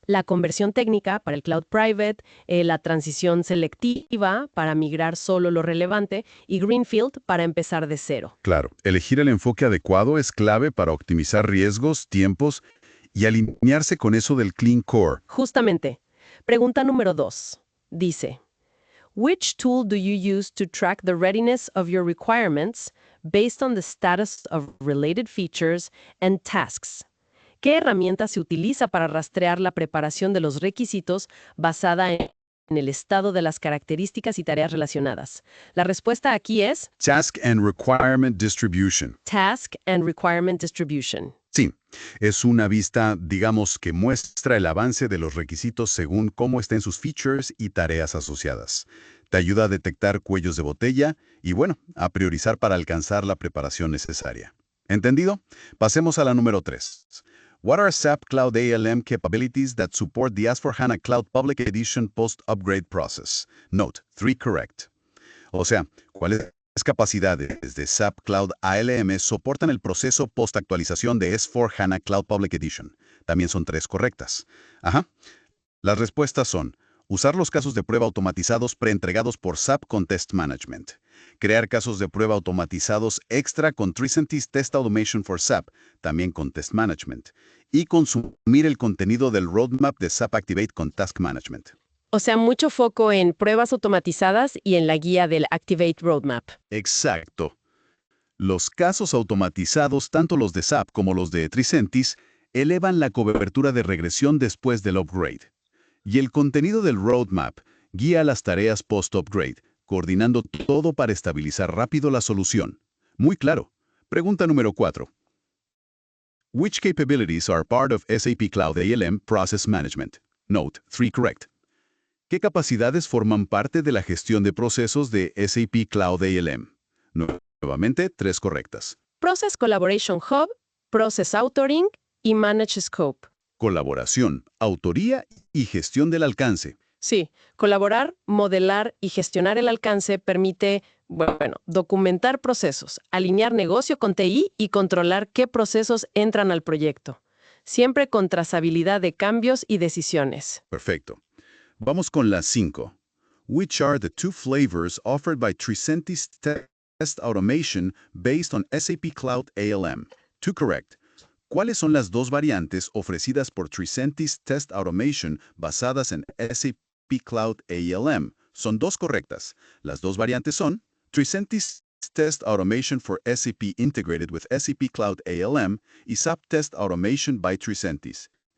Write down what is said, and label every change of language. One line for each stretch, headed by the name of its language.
Spanish: La conversión técnica para el Cloud Private, la transición selectiva para migrar solo lo relevante y Greenfield para empezar de cero. Claro, elegir el enfoque adecuado es clave para optimizar riesgos, tiempos y alinearse con eso del Clean Core. Justamente. Pregunta número 2.
English: Dice, which tool do you use to track the readiness of your requirements based on the status of related features and tasks?
Spanish: ¿Qué herramienta se utiliza para rastrear la preparación de los requisitos basada en el estado de las características y tareas relacionadas? La respuesta aquí es
English: Task and Requirement Distribution. Task and Requirement Distribution.
Spanish: Sí, es una vista, digamos, que muestra el avance de los requisitos según cómo estén sus features y tareas asociadas. Te ayuda a detectar cuellos de botella y, bueno, a priorizar para alcanzar la preparación necesaria. ¿Entendido? Pasemos a la número 3.
English: What are SAP Cloud ALM capabilities that support the S/4HANA Cloud Public Edition post-upgrade process? Note, 3 correct.
Spanish: O sea, ¿cuáles capacidades de SAP Cloud ALM soportan el proceso post-actualización de S/4HANA Cloud Public Edition? También son 3 correctas. Ajá. Las respuestas son usar los casos de prueba automatizados preentregados por SAP con Test Management, crear casos de prueba automatizados extra con Tricentis Test Automation for SAP, también con Test Management, y consumir el contenido del roadmap de SAP Activate con Task Management. O sea, mucho foco en pruebas automatizadas y en la guía del Activate Roadmap. Exacto. Los casos automatizados, tanto los de SAP como los de Tricentis, elevan la cobertura de regresión después del upgrade. Y el contenido del roadmap guía las tareas post-upgrade, coordinando todo para estabilizar rápido la solución. Muy claro. Pregunta número 4.
English: Which capabilities are part of SAP Cloud ALM Process Management? Note, 3 correct.
Spanish: ¿Qué capacidades forman parte de la gestión de procesos de SAP Cloud ALM? Nuevamente, 3 correctas. Process Collaboration Hub, Process Authoring y Manage Scope. Colaboración, autoría y gestión del alcance. Sí, colaborar, modelar y gestionar el alcance permite, bueno, documentar procesos, alinear negocio con TI y controlar qué procesos entran al proyecto. Siempre con trazabilidad de cambios y decisiones. Perfecto. Vamos con las 5.
English: Which are the 2 flavors offered by Tricentis Test Automation based on SAP Cloud ALM? 2 correct.
Spanish: ¿Cuáles son las 2 variantes ofrecidas por Tricentis Test Automation basadas en SAP Cloud ALM? Son 2 correctas. Las 2 variantes son Tricentis Test Automation for SAP Integrated with SAP Cloud ALM y SAP Test Automation by Tricentis.